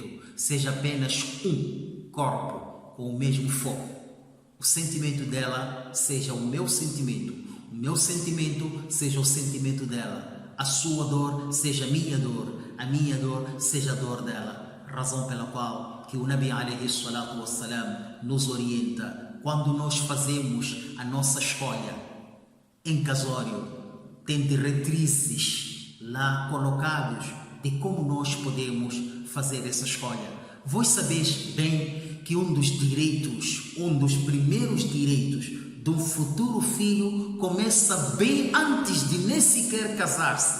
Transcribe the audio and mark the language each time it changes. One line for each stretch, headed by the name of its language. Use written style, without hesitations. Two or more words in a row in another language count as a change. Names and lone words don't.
Portuguese: Seja apenas um corpo com o mesmo foco. O sentimento dela seja o meu sentimento seja o sentimento dela, a sua dor seja a minha dor seja a dor dela. Razão pela qual que o Nabi
Arabic: عليه الصلاة والسلام
Portuguese: nos orienta: quando nós fazemos a nossa escolha em casório, tem diretrizes lá colocados de como nós podemos fazer essa escolha. Vós sabeis bem que um dos primeiros direitos de um futuro filho começa bem antes de nem sequer casar-se.